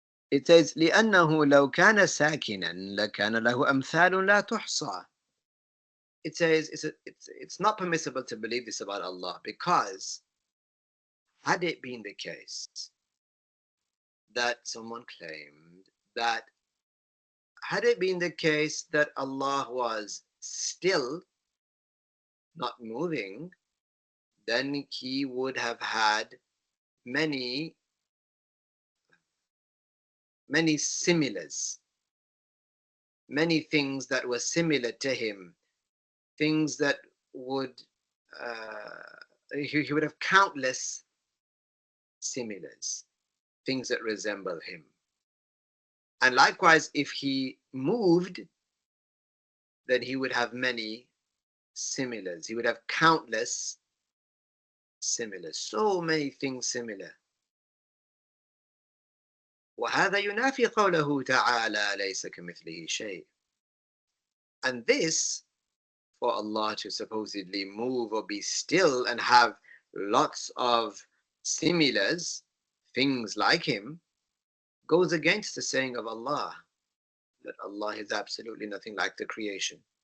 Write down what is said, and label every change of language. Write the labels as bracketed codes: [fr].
[en] It says, [ar] لأنه لو كان ساكنا لكان له أمثال لا تحصى. [en] It says it's not permissible to believe this about Allah, because had it been the case that someone claimed that, had it been the case that Allah was still, not moving, then he would have had many similars, many things that were similar to him, things that would, he would have countless similars, things that resemble him. And likewise, if he moved, then he would have many similars. He would have countless similars, so many things similar. [ar] وهذا ينافي قوله تعالى ليس كمثله شيء. [en] And this, for Allah to supposedly move or be still and have lots of similars, things like him, goes against the saying of Allah, that Allah is absolutely nothing like the creation.